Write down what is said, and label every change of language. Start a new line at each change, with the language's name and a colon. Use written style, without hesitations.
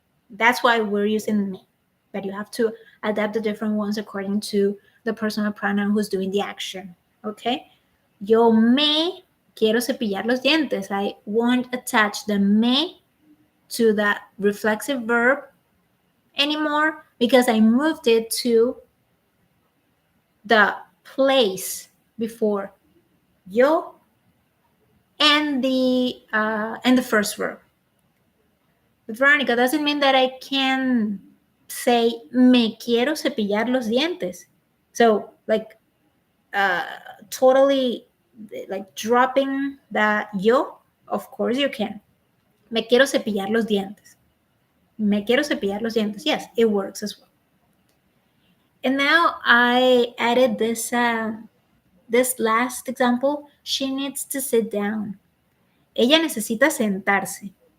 English: That's why we're using me. But you have to adapt the different ones according to the personal pronoun who's doing the action. Okay?
Spanish: Yo me quiero cepillar los dientes.
English: I won't attach the me to that reflexive verb anymore because I moved it to the place before yo and the first verb. But Veronica, doesn't mean that I can say
Spanish: me quiero cepillar los dientes.
English: So like totally like dropping that yo, of course you can.
Spanish: Me quiero cepillar los dientes. Me quiero cepillar los dientes.
English: Yes, it works as well. And now I added this last example. She needs to sit down.
Spanish: Ella necesita sentarse.